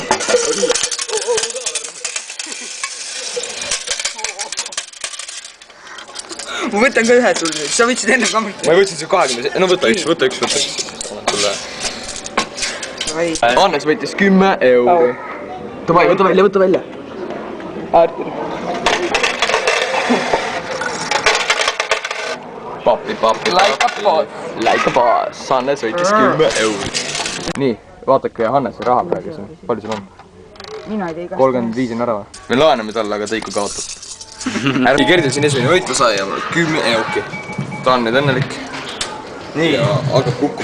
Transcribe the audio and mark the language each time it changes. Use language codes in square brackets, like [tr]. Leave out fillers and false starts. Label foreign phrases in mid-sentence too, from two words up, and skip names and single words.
[et] Ma võtan ka ühe sul nüüd, sa võtsid enne kaamert. Ma võtsin su 20, no võta üks. Hannes võitis 10 euri. Davai, võta välja. Artur. Papi. [en] Like a boss. [et] Hannes võitis 10 euri. Nii, vaatake Hannese raha praegu siin. Palju sul on? Mina ei tea 35 on ära või? Me laename talle, aga ta ikka kaotab. Ärgi Gerdil siin esimene võitu sai ja 10 euki. Ta on nüüd õnnelik. Nii. Ja hakkab kukkuma.